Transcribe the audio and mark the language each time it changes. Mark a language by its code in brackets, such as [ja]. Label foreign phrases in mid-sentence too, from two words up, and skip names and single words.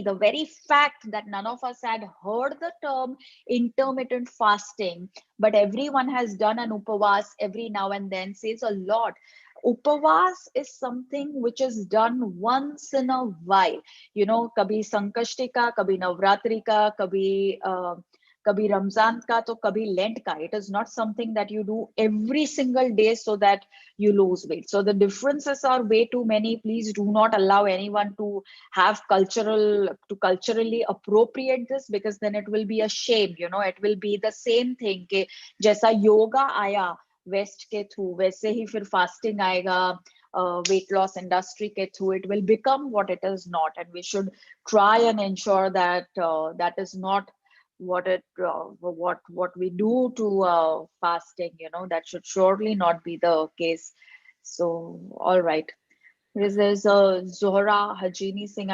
[en] The very fact that none of us had heard the term intermittent fasting, but everyone has done an upavas every now and then, says a lot. Upavas is something which is done once in a while, you know. [hi] कभी संकष्टी का, कभी नवरात्रि का, कभी रमज़ान का तो कभी Lent का. [en] It is not something that you do every single day so that you lose weight. So the differences are way too many. Please do not allow anyone to have culturally appropriate this, because then it will be a shame. It will be the same thing [hi] के जैसा yoga आया वेस्ट के थ्रू, वैसे ही फिर फास्टिंग आएगा [en] weight loss industry [hi] ke through. [en] It will become what it is not, and we should try and ensure that that is not what we do to fasting. That should surely not be the case. So all right, there's a Zohra Hajini Singh.